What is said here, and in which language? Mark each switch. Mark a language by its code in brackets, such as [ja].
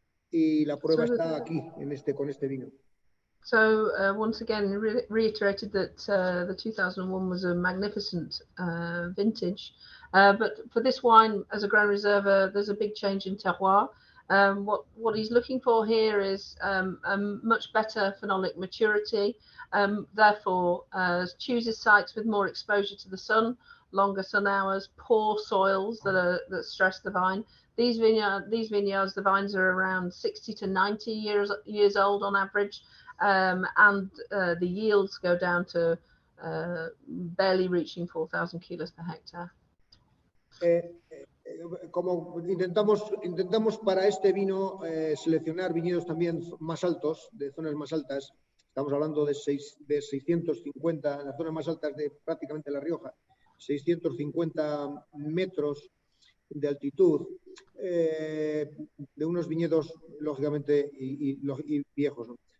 [es] Y la prueba está aquí, con este vino. [en] So once again, reiterated that the 2001 was a magnificent vintage. But for this wine, as a Grand Reserva, there's a big change in terroir. What he's looking for here is a much better phenolic maturity. Therefore, chooses sites with more exposure to the sun, longer sun hours, poor soils that stress the vine. These vineyards, the vines are around 60 to 90 years old on average, and the yields go down to barely reaching 4,000 kilos per hectare. [es] Como intentamos para este vino seleccionar viñedos también más altos, de zonas más altas. Estamos hablando de 650, en las zonas más altas de prácticamente La Rioja, 650 metros de altitud, de unos viñedos lógicamente y viejos, ¿no?